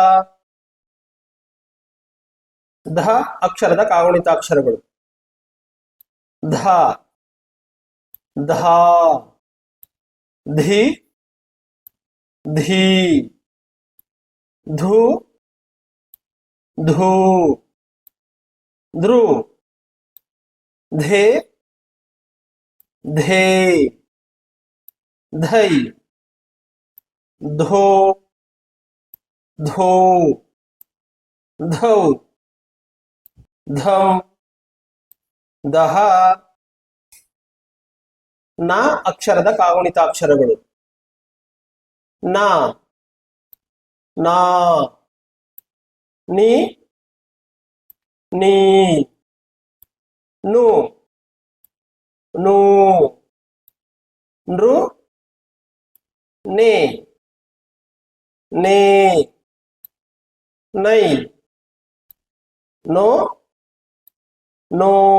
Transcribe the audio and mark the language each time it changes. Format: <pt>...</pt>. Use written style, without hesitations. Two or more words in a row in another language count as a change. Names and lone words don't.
<kn>ಧ ಅಕ್ಷರದ ಕಾಗುಣಿತಾಕ್ಷರಗಳು ಧ ಧ ಧಿ ಧೀ ಧು ಧೂ ಧೃ ಧೇ ಧೇ ಧೈ ಧೋ ಧೋ ಧೌ ಧಂ ದಹ ನ ಅಕ್ಷರದ ಕಾಗುಣಿತಾಕ್ಷರಗಳು ನ ನಾ ನಿ ನೀ ನು ನೂ ನೃ ನೇ ನೇ ನೈ ನೋ ನೋ</kn>